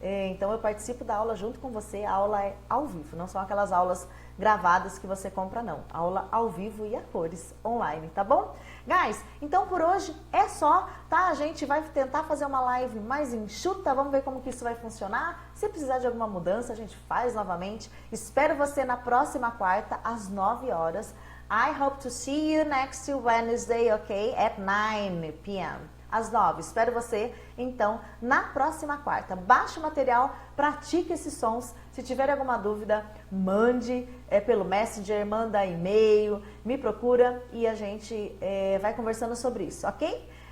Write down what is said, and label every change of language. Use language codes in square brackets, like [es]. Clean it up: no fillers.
[pt] Então eu participo da aula junto com você, a aula é ao vivo, não são aquelas aulas gravadas que você compra não, aula ao vivo e a cores online, tá bom? Guys, então por hoje é só, tá? A gente vai tentar fazer uma live mais enxuta, vamos ver como que isso vai funcionar. Se precisar de alguma mudança, a gente faz novamente. Espero você na próxima quarta, às 9 horas. [en] I hope to see you next Wednesday, okay? At 9 p.m. [pt] Às 9. Espero você, então, na próxima quarta. Baixe o material, pratique esses sons. Se tiver alguma dúvida, mande pelo Messenger, manda e-mail, me procura e a gente vai conversando sobre isso, ok?